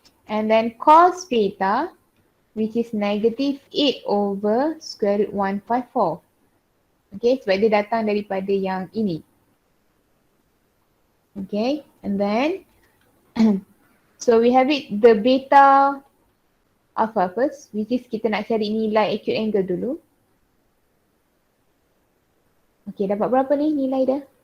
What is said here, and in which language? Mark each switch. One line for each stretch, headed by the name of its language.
English: And then cos beta, which is negative 8 over square root 154.
Malay: Okay, sebab dia datang daripada yang ini.
English: Okay, and then so we have it the beta alpha first, which is
Malay: kita nak cari nilai acute angle dulu. Okay, dapat berapa ni nilai dia?